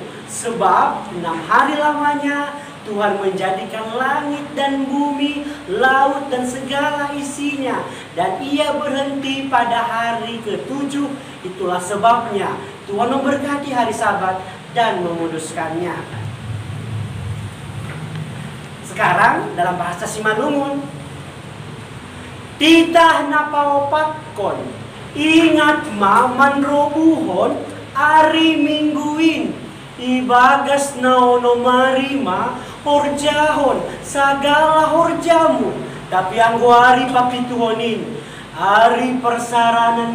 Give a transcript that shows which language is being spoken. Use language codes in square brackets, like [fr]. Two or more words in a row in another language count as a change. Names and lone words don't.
[id] Sebab 6 hari lamanya Tuhan menjadikan langit dan bumi, laut dan segala isinya, dan Ia berhenti pada hari ketujuh. Itulah sebabnya Tuhan memberkati hari Sabat dan menguduskannya. Sekarang dalam bahasa [bts] Simalungun, titah napaopatkon, ingat maman robuhon, ari mingguin, ibagas naono marima, horjahon, sagala horjamu, tapi anggo ari papituhonin, ari persaranan